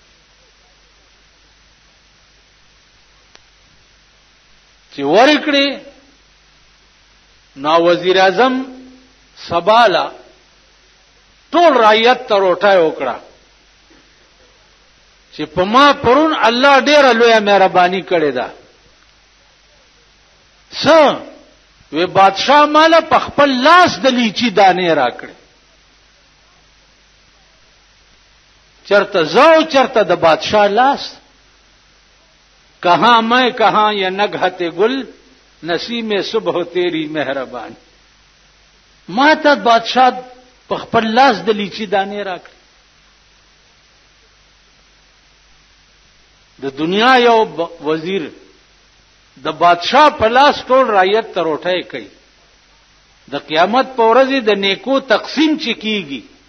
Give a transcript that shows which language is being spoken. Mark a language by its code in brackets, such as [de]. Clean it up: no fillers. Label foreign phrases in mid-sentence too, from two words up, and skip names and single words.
[ps] چې ورکړي نو وزیر اعظم سبالا ټول رعیت ته روټه وکړه چې په ما پرون الله ډېر لوی مهرباني کړې ده وی بادشاہ مالا په خپل لاس د لیچی دانې راکړي چرته زو چرته د بادشاہ لاس [ur] کہاں میں کہاں یہ نگہت گل نسیم صبح تیری مہربانی [ps] ما ته بادشاہ په خپل لاس د لیچی دانې راکړي د دنیا یو وزیر د بادشاہ په لاس ټول رعیت ته روټۍ کوي د قیامت په ورځ د نیکو تقسیم چې کیږي